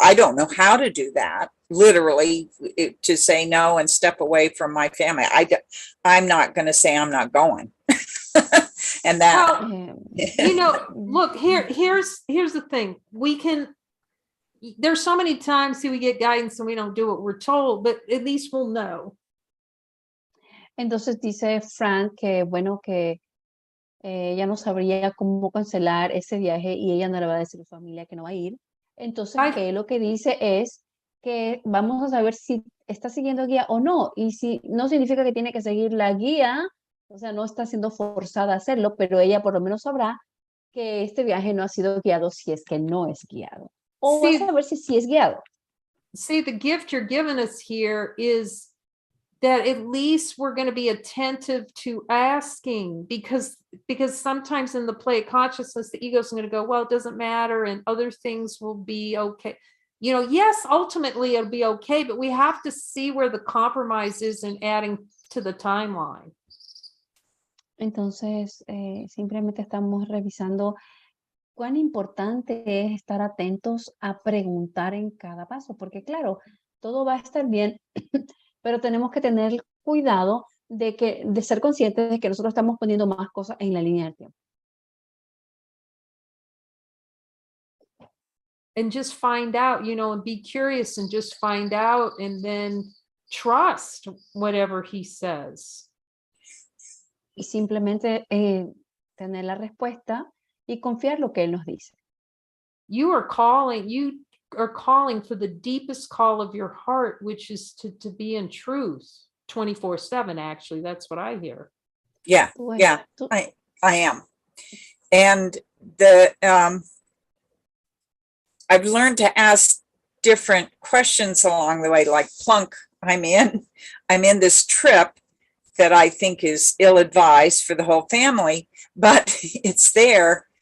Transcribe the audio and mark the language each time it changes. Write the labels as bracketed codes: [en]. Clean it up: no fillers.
[en] I don't know how to do that. Literally, to say no and step away from my family. I'm not going to say I'm not going. And that, Well, look, here's the thing. There's so many times we get guidance and we don't do what we're told, but at least we'll know. [es] Entonces dice Frank que bueno que ella no sabría cómo cancelar ese viaje y ella no le va a decir a su familia que no va a ir. Entonces que lo que dice es que vamos a saber si está siguiendo guía o no. Y si no significa que tiene que seguir la guía, o sea, no está siendo forzada a hacerlo, pero ella por lo menos sabrá que este viaje no ha sido guiado si es que no es guiado. O va a saber si sí es guiado. [en] See, the gift you're giving us here is that at least we're going to be attentive to asking, because sometimes in the play of consciousness, the ego is going to go, well, it doesn't matter, and other things will be okay. Yes, ultimately it'll be okay, but we have to see where the compromise is in adding to the timeline. [es] Entonces, simplemente estamos revisando cuán importante es estar atentos a preguntar en cada paso, porque claro, todo va a estar bien, pero tenemos que tener cuidado de ser conscientes de que nosotros estamos poniendo más cosas en la línea del tiempo. [en] And just find out, and be curious and just find out, and then trust whatever he says. [es] Y simplemente tener la respuesta y confiar lo que él nos dice. [en] You are calling for the deepest call of your heart, which is to be in truth 24/7. Actually, that's what I hear. Yeah, [es] Tú- [en] yeah, [es] tú- [en] I am. And the I've learned to ask different questions along the way, like plunk, I'm in this trip that I think is ill-advised for the whole family, but it's there.